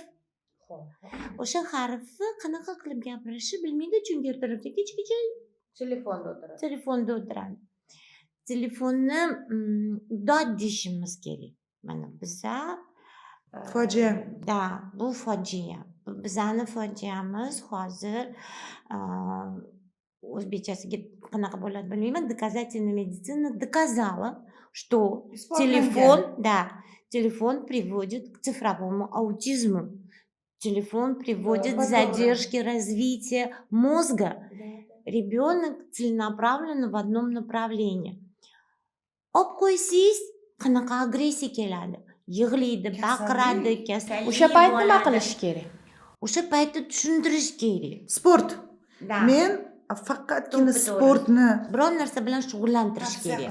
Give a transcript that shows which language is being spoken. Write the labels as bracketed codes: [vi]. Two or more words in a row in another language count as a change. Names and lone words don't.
[uz] O'sha harfni qanaqa qilib gapirishni bilmaydi, chunki ertalabdan kechgacha telefonda o'tiradi. Telefonni dod deyishimiz kerak. Mana biza Fojia. Da, bu fojia. Bizani fojiamiz hozir o'zbekchasiga qanaqa bo'ladi bilmayman. [ru] Доказательная медицина доказала, что телефон приводит к цифровому аутизму. Телефон приводит к задержке развития мозга. Ребенок целенаправленно в одном направлении. [uz] Olib qo'ysangiz, qanaqa agressiya keladi. Yig'laydi, baqiradi, kasallik. O'sha payt nima qilish kerak? O'sha paytda tushuntirish kerak. Sport. Men faqatgina sportni biron narsa bilan shug'ullantirish kerak.